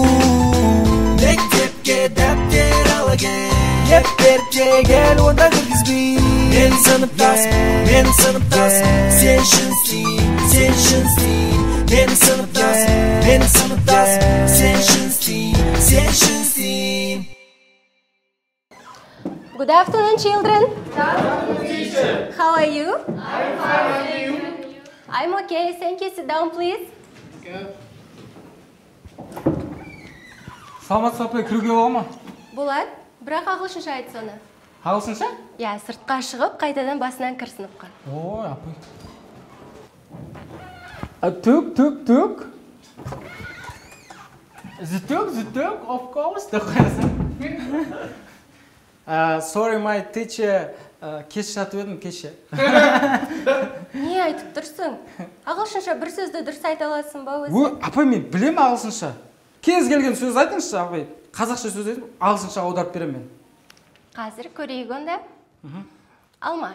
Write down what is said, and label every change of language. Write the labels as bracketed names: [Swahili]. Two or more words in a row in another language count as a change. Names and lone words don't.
[Kazakh] Мектепке дәптер алаген, еп беріп жегел онда кіргізбей. Менің сыныптасым, сен үшін істейм, сен үшін істейм. Менің сыныптасым, сен үшін істейм, сен үшін істейм. [English] Good afternoon, children. How are you? I'm okay. Thank you. Sit down, please. [Kazakh] Саламатсыз апай, кіруге бола ма? Болады. Бірақ ағылшынша айт соны. Ағылшынша? Я, сыртқа шығып, қайтадан басынан кір сыныпқа. Ой, апай. Түк. Зүтік, [English] of course. [Kazakh] Деп қоясың. [English] Sorry, my teacher. [Kazakh] Кеш жатып едім, кеше. Не айтып тұрсың? Ағылшынша бір сөзді дұрыс айта аласың ба өзі? Ой, апай, мен білем ағылшынша. Кез келген сөз айтыңызшы, апай. Қазақша сөз айтып, ағылшынша аударып берем мен. Қазір көрейік онда. Алма.